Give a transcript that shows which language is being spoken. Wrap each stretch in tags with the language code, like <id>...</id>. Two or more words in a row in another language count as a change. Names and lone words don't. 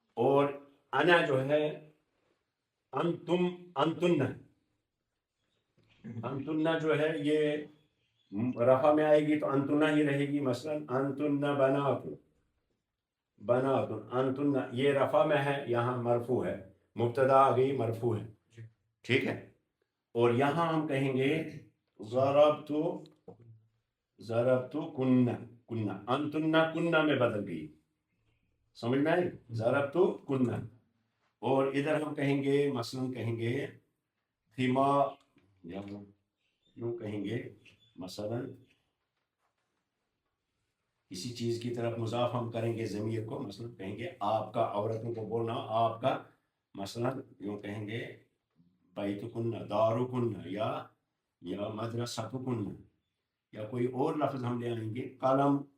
<ur>اور انا جو ہے</ur> <ar>انتم انتن</ar> <ur>جو ہے یہ رفع میں آئے گی تو انتن ہی رہے گی. مثلا</ur> <ar>انتن بنات</ar> <ur>انتن یہ رفع میں ہے, یہاں مرفوع ہے, مبتدا آ گئی مرفوع ہے, ٹھیک ہے. اور یہاں ہم کہیں گے</ur> <ar>ضربت کنہ انتن کنہ</ar> <ur>میں بدل گئی, سمجھ میں آئی,</ur> <ar>ضربت کنہ.</ar> <ur>اور ادھر ہم کہیں گے مثلا کہیں گے فیما, یوں کہیں گے مثلا کسی چیز کی طرف مضاف ہم کریں گے ضمیر کو, مثلا کہیں گے آپ کا, عورتوں کو بولنا آپ کا, مثلا یوں کہیں گے</ur> <ar>بیتکن دارکن</ar> <ur>یا مدرستکن, یا کوئی اور لفظ ہم لے آئیں گے, قلم,</ur>